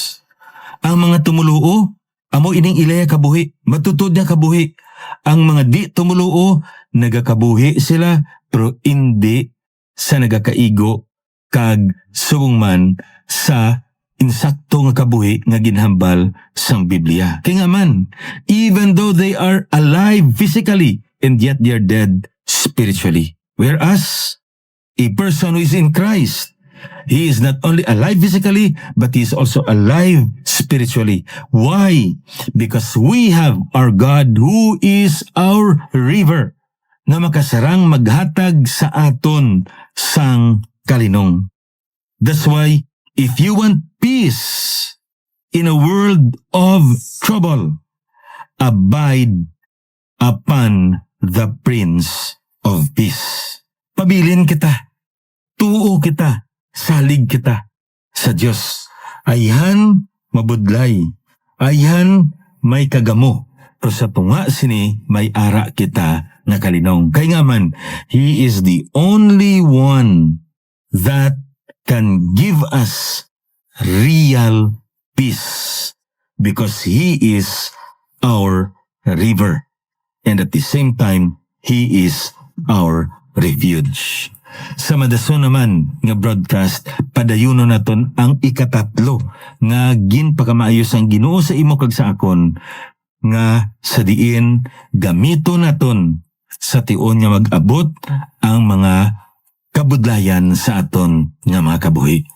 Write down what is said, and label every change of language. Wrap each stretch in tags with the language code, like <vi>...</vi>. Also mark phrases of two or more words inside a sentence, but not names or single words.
<hil>Ang mga tumuluo, amo ining ilaya kabuhi, matutud na kabuhi. Ang mga di tumuluo, nagakabuhi sila, pero hindi sa nagakaigo kag subong man sa insakto nga kabuhi nga ginhambal sang Biblia. Kaya nga man,</hil> <en>even though they are alive physically, and yet they are dead spiritually. Whereas, a person who is in Christ, he is not only alive physically, but he is also alive spiritually. Why? Because we have our God who is our river,</en> <hil>na makasarang maghatag sa aton sang kalinong.</hil> <en>That's why, if you want peace in a world of trouble, abide upon the Prince of Peace.</en> <hil>Pabilin kita, tuo kita, salig kita sa Diyos. Ayhan mabudlay, ayhan may kagamo, pero sa tunga sini may ara kita na kalinong. Kaya nga man,</hil> <en>He is the only one that can give us real peace because He is our river, and at the same time He is our refuge.</en> <hil>Sa madason naman nga broadcast, padayuno naton ang ikatatlo nga ginpakamaayos ang Ginoo sa imo kag sa akon, nga sa diin gamito naton sa tion nga mag-abot ang mga kabudlayan sa aton nga mga kabuhi.</hil>